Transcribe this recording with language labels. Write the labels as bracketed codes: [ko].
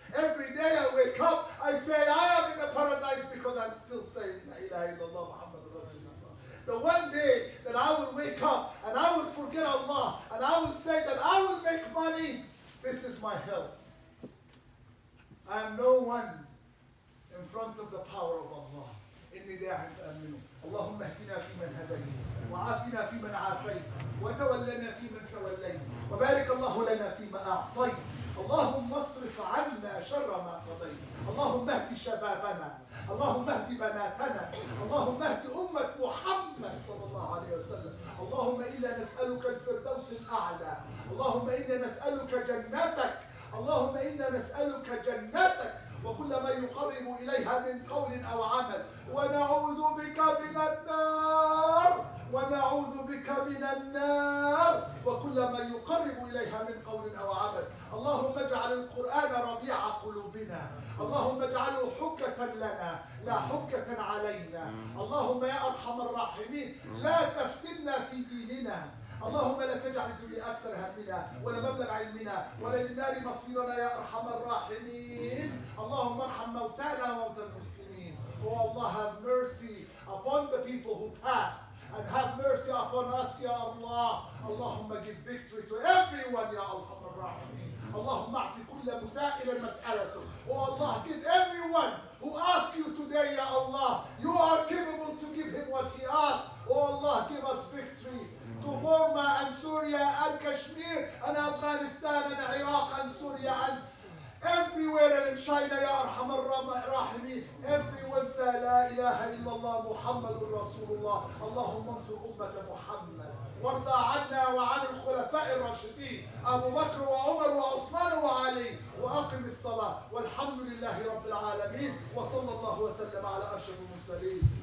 [en] Every day I wake up, I say I am in the paradise because I'm still saying [ar] La ilaha illallah Muhammadur Rasulullah. [en] The one day that I will wake up and I will forget Allah and I will say that I will make money, this is my hell. I am no one in front of the power of Allah. [ar] إني داع فآمنوا. اللهم اهدنا فيمن هديت وعافنا فيمن عافيت وتولنا فيمن توليت وبارك الله لنا فيما أعطيت. اللهم اصرف عنا شر ما قضيت. اللهم اهد شبابنا، اللهم اهد بناتنا، اللهم اهد أمة محمد صلى الله عليه وسلم. اللهم إنا نسألك الفردوس الأعلى، اللهم إنا نسألك جنتك، اللهم إنا نسألك جنتك وكل ما يقرب إليها من قول أو عمل، ونعوذ بك من النار، ونعوذ بك من النار وكل ما يقرب إليها من قول أو عمل. اللهم اجعل القرآن ربيع قلوبنا، اللهم اجعله حجة لنا لا حجة علينا. اللهم يا أرحم الراحمين لا تفتنا في ديننا. اللهم لا تجعل الدنيا أكثر همنا ولا مبلغ علمنا ولا للنار مصيرنا يا أرحم الراحمين. اللهم ارحم موتانا وموتى المسلمين. [en] Oh Allah, have mercy upon the people who passed and have mercy upon us [ar] يا الله. [en] اللهم give victory to everyone [ar] يا أرحم الراحمين. اللهم أعطي كل مسائل مسألته. [en] Oh Allah, give everyone who asks you today يا Allah, you are capable to give him what he asks. Oh Allah, give us victory to Burma and Syria and Kashmir and Afghanistan and Iraq and Syria and everywhere and in China [ar] يا أرحم الراحمين. [en] Everyone say [ar] لا إله إلا الله محمد رسول الله. اللهم انصر أمة محمد وارضى عنا وعن الخلفاء الراشدين أبو بكر وعمر وعثمان وعلي وأقم الصلاة والحمد لله رب العالمين وصلى الله وسلم على أشرف المرسلين.